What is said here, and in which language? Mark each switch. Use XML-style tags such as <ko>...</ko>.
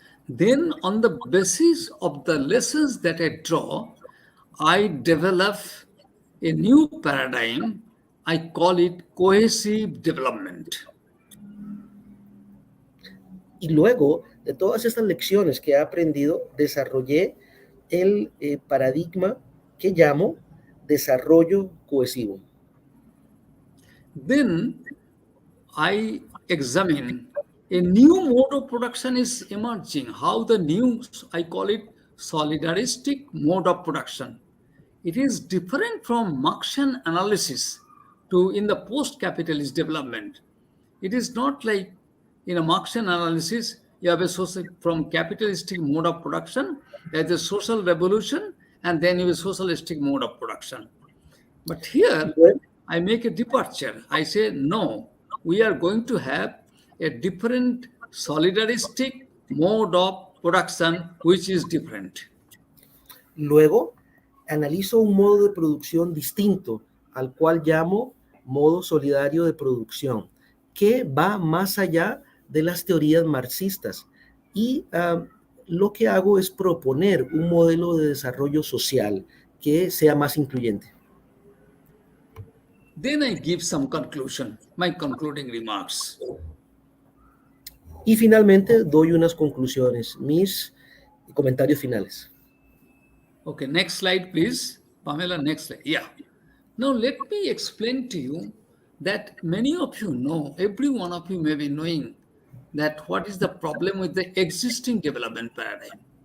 <en>Then, on the basis of the lessons that I draw, I develop a new paradigm. I call it cohesive development.</en> <es>Y luego de todas estas lecciones que he aprendido, desarrollé el paradigma que llamo desarrollo cohesivo.</es> <en>Then I examine a new mode of production is emerging. How the new, I call it solidaristic mode of production. It is different from Marxian analysis in the post-capitalist development. It is not like in a Marxian analysis, you have a from capitalistic mode of production, there's a social revolution, and then you have a socialistic mode of production. But here, I make a departure. I say, no, we are going to have a different solidaristic mode of production, which is different.</en> <es>Luego, analizo un modo de producción distinto, al cual llamo modo solidario de producción, que va más allá de las teorías marxistas. Y lo que hago es proponer un modelo de desarrollo social que sea más incluyente.</es> <en>Then I give some conclusion, my concluding remarks.</en> <es>Y finalmente doy unas conclusiones, mis comentarios finales.</es> <en>Okay, next slide, please. Pamela, next slide. Yeah. Now, let me explain to you that many of you know, every one of you may be knowing that what is the problem with the existing development paradigm.</en>